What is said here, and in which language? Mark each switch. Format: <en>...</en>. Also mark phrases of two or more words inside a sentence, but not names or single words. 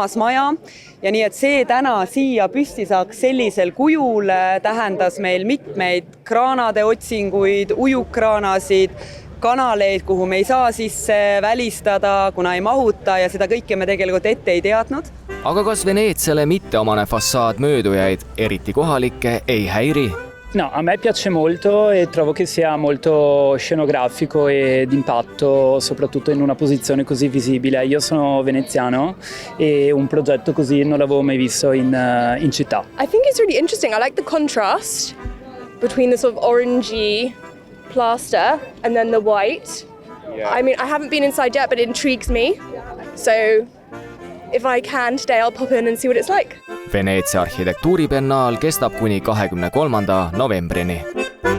<et>maja ja nii, et see täna siia püsti saaks sellisel kujul tähendas meil mitmeid kraanade otsinguid, ujukkraanasid, kanaleid, kuhu me ei saa sisse välistada, kuna ei mahuta ja seda kõike me tegelikult ette ei teadnud. Aga kas Veneetsiale mitteomane fassaad möödujaid, eriti kohalikke, ei häiri?</et> <it>No, a me piace molto e trovo che sia molto scenografico e d'impatto, soprattutto in una posizione così visibile. Io sono veneziano e un progetto così non l'avevo mai visto in città.</it> <en>I think it's really interesting. I like the contrast between the sort of orangey plaster and then the white. Yeah. I mean, I haven't been inside yet, but it intrigues me. So if I can today, I'll pop in and see what it's like.</en> <et>Veneetsia arhitektuuribiennaal kestab kuni 23. novembrini.</et>